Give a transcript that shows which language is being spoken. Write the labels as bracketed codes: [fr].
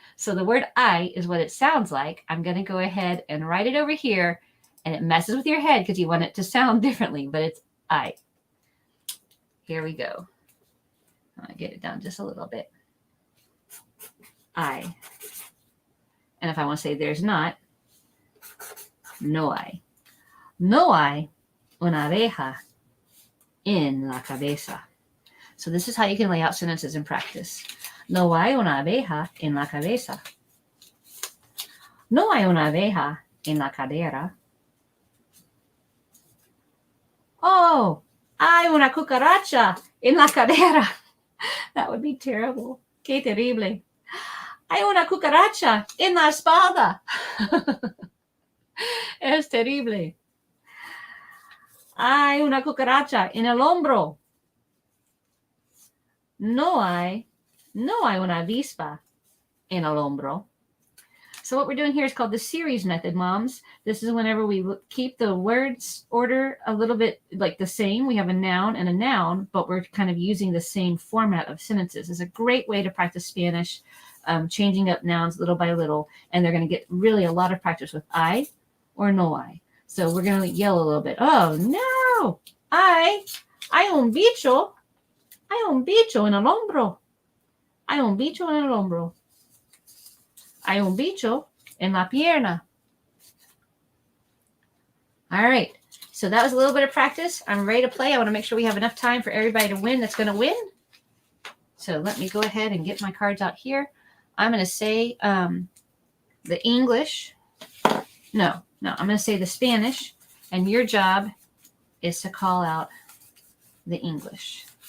[en] So the word I is what it sounds like. I'm going to go ahead and write it over here, and it messes with your head because you want it to sound differently, but it's I. Here we go. I'll get it down just a little bit. I. And if I want to say there's not, [es] no hay. No hay una abeja en la cabeza. [en] So this is how you can lay out sentences in practice. [es] No hay una abeja en la cabeza. No hay una abeja en la cadera. Oh, hay una cucaracha en la cadera. [en] That would be terrible. [es] Qué terrible. Hay una cucaracha en la espalda. Es terrible. Hay una cucaracha en el hombro. No hay una avispa en el hombro. [en] So what we're doing here is called the series method, moms. This is whenever we keep the words order a little bit like the same. We have a noun and a noun, but we're kind of using the same format of sentences. It's a great way to practice Spanish, changing up nouns little by little. And they're going to get really a lot of practice with I or no I. So we're going to yell a little bit. [es] Oh, no. Hay un bicho. Hay un bicho en el hombro. Hay un bicho en el hombro. Hay un bicho en la pierna. [en] All right. So that was a little bit of practice. I'm ready to play. I want to make sure we have enough time for everybody to win that's going to win. So let me go ahead and get my cards out here. I'm going to say the English. No, I'm going to say the Spanish. And your job is to call out the English.